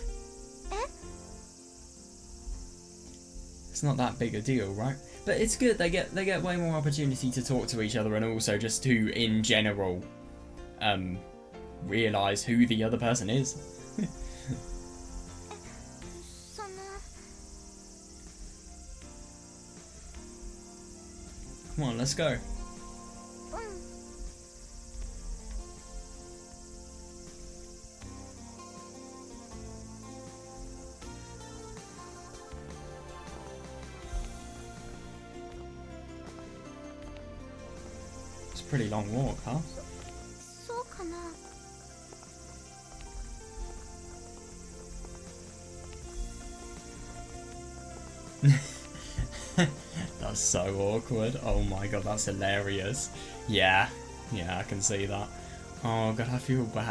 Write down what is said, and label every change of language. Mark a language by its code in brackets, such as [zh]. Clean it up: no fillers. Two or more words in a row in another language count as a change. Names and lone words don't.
[en] It's not that big a deal, right? But it's good, they get way more opportunity to talk to each other and also just to, in general, realise who the other person is. [ja] その [en] Come on, let's go. [ja] うん [en] It's a pretty long walk, huh? [ja] そうかな [en] That's so awkward. Oh my god, that's hilarious. Yeah, I can see that. Oh god, I feel bad.